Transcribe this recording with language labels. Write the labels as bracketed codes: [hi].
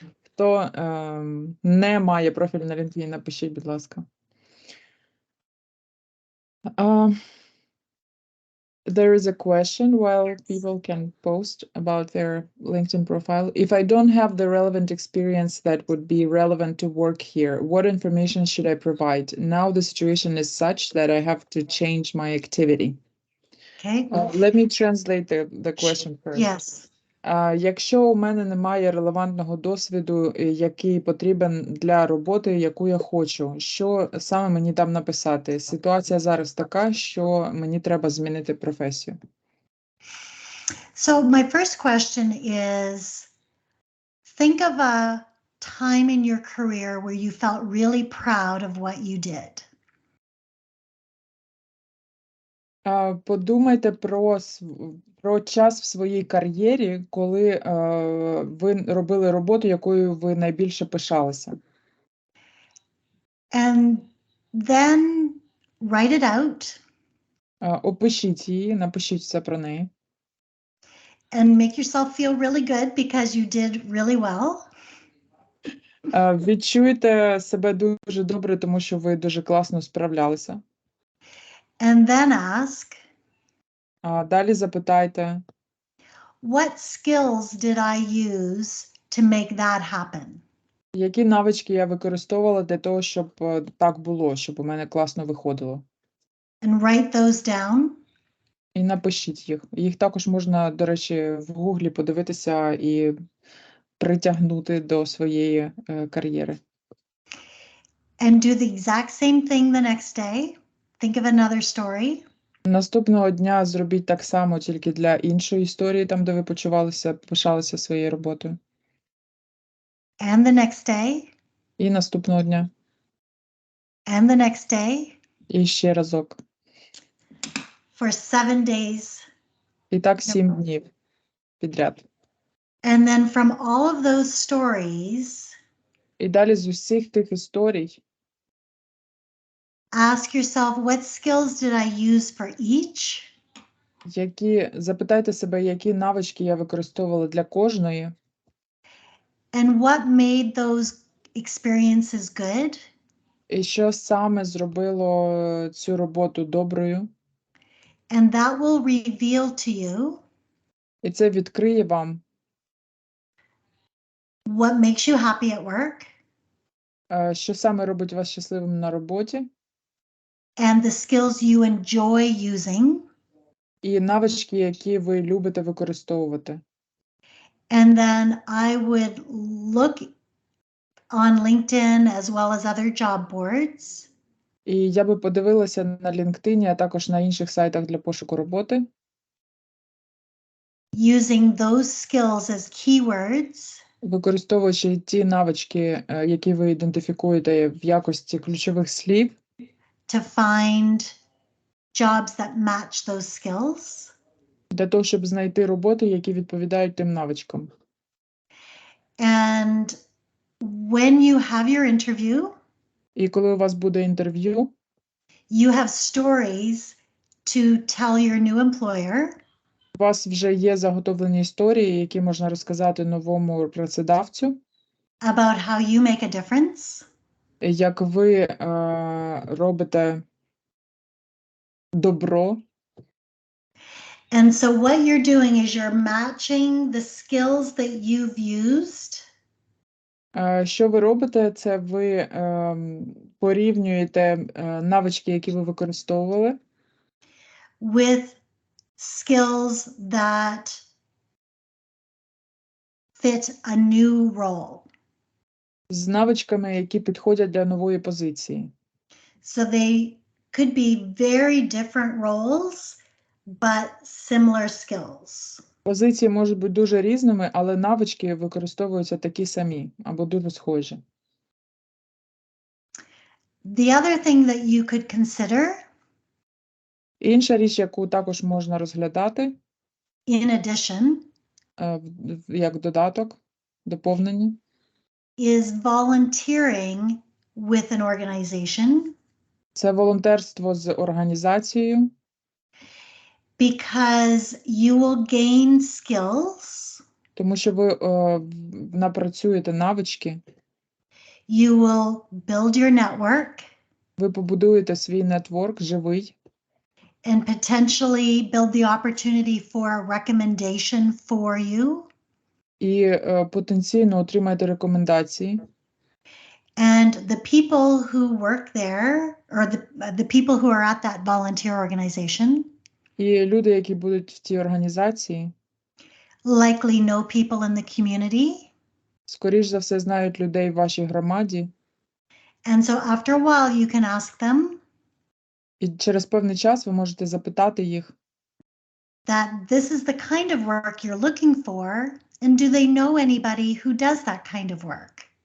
[uk] Хто не має профілю на LinkedIn, напишіть, будь ласка. [en] There is a question while people can post about their LinkedIn profile. If I don't have the relevant experience that would be relevant to work here, what information should I provide? Now the situation is such that I have to change my activity. Okay. Let me translate the question first. Yes. [uk] Якщо у мене немає релевантного досвіду, який потрібен для роботи, яку я хочу, що саме мені там написати? Ситуація зараз така, що мені треба змінити професію. [en] So my first question is, think of a time in your career where you felt really proud of what you did? [uk] Подумайте про час в своїй кар'єрі, коли ви робили роботу, якою ви найбільше пишалися. [en] And then write it out [uk] Опишіть її, напишіть все про неї. [en] and make yourself feel really good because you did really well. [uk] Відчуйте себе дуже добре, тому що ви дуже класно справлялися. [en] And then ask, [uk] Далі запитайте, [en] what skills did I use to make that happen? [uk] які навички я використовувала для того, щоб так було, щоб у мене класно виходило. [en] And write those down. [uk] І напишіть їх. Їх також можна, до речі, в Гуглі подивитися і притягнути до своєї кар'єри. [en] And do the exact same thing the next day. Think of another story. [uk] Наступного дня зробіть так само, тільки для іншої історії, там, де ви пишалися своєю роботою. [en] And the next day. [uk] І наступного дня. [en] And the next day. [uk] І ще разок. [en] For 7 days. [uk] І так 7 днів підряд. [en] And then from all of those stories, [uk] І далі з усіх тих історій [en] ask yourself, what skills did I use for each? [uk] запитайте себе, які навички я використовувала для кожної, [en] And what made those experiences good? [uk] і що саме зробило цю роботу доброю. [en] And that will reveal to you [uk] І це відкриє вам, [en] what makes you happy at work [uk] що саме робить вас щасливим на роботі, [en] and the skills you enjoy using. [uk] і навички, які ви любите використовувати. [en] And then I would look on LinkedIn as well as other job boards. [uk] І я би подивилася на LinkedIn, а також на інших сайтах для пошуку роботи, [en] Using those skills as keywords [uk] використовуючи ті навички, які ви ідентифікуєте в якості ключових слів, [en] to find jobs that match those skills. [uk] для того, щоб знайти роботи, які відповідають тим навичкам. [en] And when you have your interview, [uk] І коли у вас буде інтерв'ю, [en] you have stories to tell your new employer [uk] у вас вже є заготовлені історії, які можна розказати новому працедавцю, [en] about how you make a difference. [uk] як ви робите добро. [en] And so what you're doing is you're matching the skills that you've used [uk] Що ви робите? Це ви порівнюєте навички, які ви використовували, [en] with skills that fit a new role. [uk] з навичками, які підходять для нової позиції. [en] So they could be very different roles, but similar skills. [uk] Позиції можуть бути дуже різними, але навички використовуються такі самі або дуже схожі. [en] The other thing that you could consider, [uk] Інша річ, яку також можна розглядати, [en] in addition, [uk] як додаток, доповнення, [en] is volunteering with an organization, [uk] це волонтерство з організацією, [en] because you will gain skills, [uk] тому що ви напрацюєте навички, [en] you will build your network, [uk] ви побудуєте свій нетворк живий, [en] and potentially build the opportunity for a recommendation for you. [uk] і потенційно отримаєте рекомендації. [en] And the people who work there, or the people who are at that volunteer organization, [uk] І люди, які будуть в цій організації, [en] likely know people in the community. [uk] скоріш за все знають людей в вашій громаді. [en] And so after a while you can ask them [uk] І через певний час ви можете запитати їх, [en] that this is the kind of work you're looking for, and do they know anybody who does that kind of work?